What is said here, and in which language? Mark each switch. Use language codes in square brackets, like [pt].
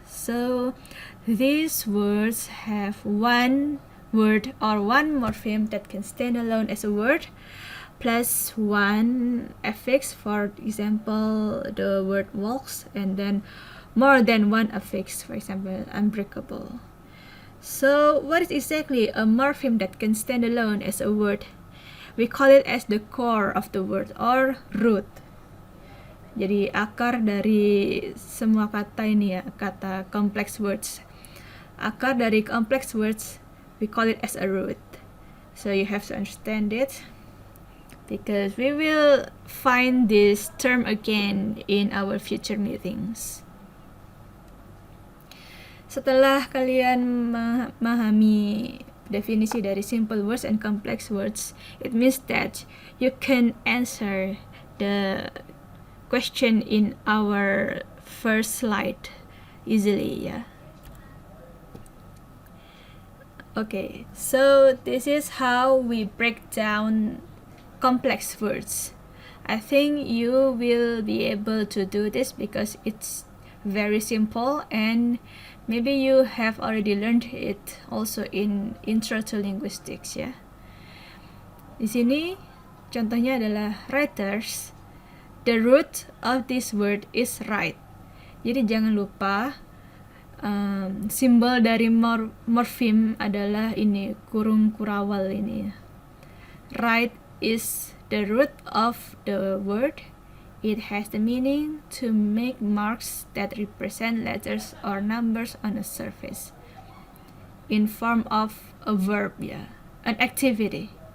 [en] So these words have one word or one morpheme that can stand alone as a word plus one affix, for example the word walks, and then more than one affix, for example unbreakable. So what is exactly a morpheme that can stand alone as a word? We call it as the core of the word or root. [id] Jadi akar dari semua kata ini ya, kata complex words. Akar dari [en] complex words, we call it as a root. So you have to understand it because we will find this term again in our future meetings. [id] Setelah kalian memahami definisi dari [en] simple words and complex words, it means that you can answer the question in our first slide easily, yeah. Okay, so this is how we break down complex words. I think you will be able to do this because it's very simple, and maybe you have already learned it also in Intro to Linguistics ya. [id] Di sini contohnya adalah writers. [en] The root of this word is right. [id] Jadi jangan lupa simbol dari morfem adalah ini, kurung kurawal ini. [en] Right is the root of the word. It has the meaning to make marks that represent letters or numbers on a surface in form of a verb ya, an activity.